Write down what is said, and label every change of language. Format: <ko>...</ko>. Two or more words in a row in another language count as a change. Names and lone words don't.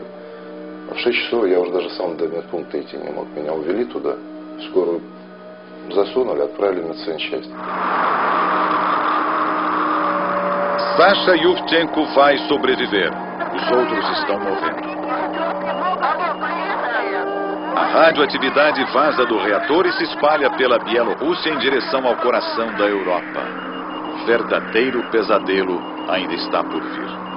<ru>А в 6 часов я уже даже сам до медпункта идти не мог. Меня увели туда, в скорую засунули, отправили на медсанчасть.</ru> <pt>Sasha Yuvchenko vai sobreviver. Os outros estão morrendo. A radioatividade vaza do reator e se espalha pela Bielorrússia em direção ao coração da Europa. Verdadeiro pesadelo ainda está por vir.</pt>